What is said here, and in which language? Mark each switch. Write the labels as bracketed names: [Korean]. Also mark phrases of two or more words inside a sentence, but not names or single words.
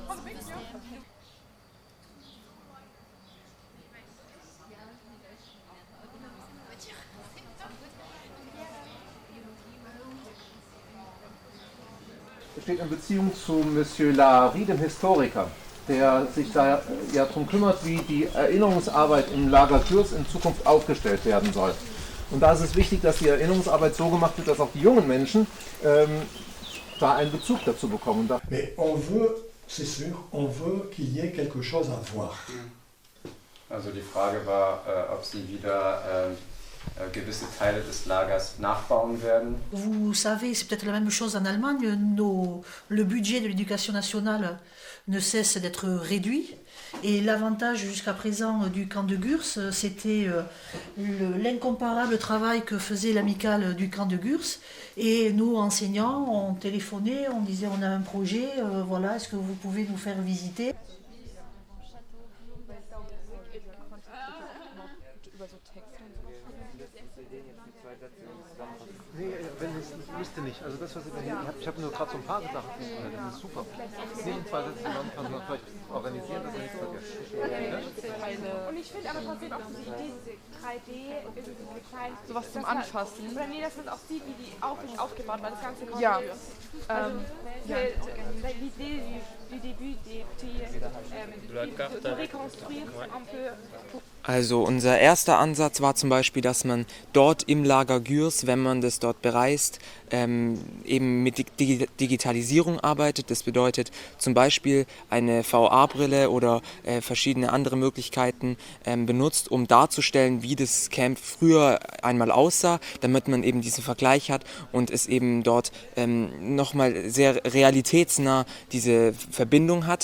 [German] Es steht in Beziehung zu Monsieur Larry, dem Historiker, der sich da ja darum kümmert, wie die Erinnerungsarbeit im Lager Gürs in Zukunft aufgestellt werden soll. Und da ist es wichtig, dass die Erinnerungsarbeit so gemacht wird, dass auch die jungen Menschen da einen Bezug dazu bekommen. [French] Mais on veut, c'est sûr, on veut qu'il y ait quelque chose à voir. [German] Also die Frage war, ob sie wieder gewisse Teile des Lagers nachbauen werden. [French] Vous savez, c'est peut-être la même chose en Allemagne, le budget de l'éducation nationale ne cesse d'être réduit. Et l'avantage jusqu'à présent du camp de Gürs, c'était l'incomparable travail que faisait l'amicale du camp de Gürs. Et nous, enseignants, on téléphonait, on disait on a un projet, voilà, est-ce que vous pouvez nous faire visiter? [German] Nee, wenn es müsste nicht. Also das, was ihr hier habt, ich habe nur gerade so ein paar Sachen. Das ist super. Nee, in 2 Sätzen zusammenfassen und vielleicht organisieren, dass wir nichts vergessen. Und ich finde aber trotzdem auch diese Idee, diese 3D, irgendwie klein. Sowas zum Anfassen. Oder nee, dass man auch sieht, wie die aufgebaut war, das ganze Konzept. Ja. Also, [French] l'idée du début, de reconstruire un peu. [German] Also unser erster Ansatz war zum Beispiel, dass man dort im Lager Gürs, wenn man das dort bereist, eben mit Digitalisierung arbeitet. Das bedeutet zum Beispiel eine VR-Brille oder verschiedene andere Möglichkeiten benutzt, um darzustellen, wie das Camp früher einmal aussah, damit man eben diesen Vergleich hat und es eben dort nochmal sehr realitätsnah diese Verbindung hat.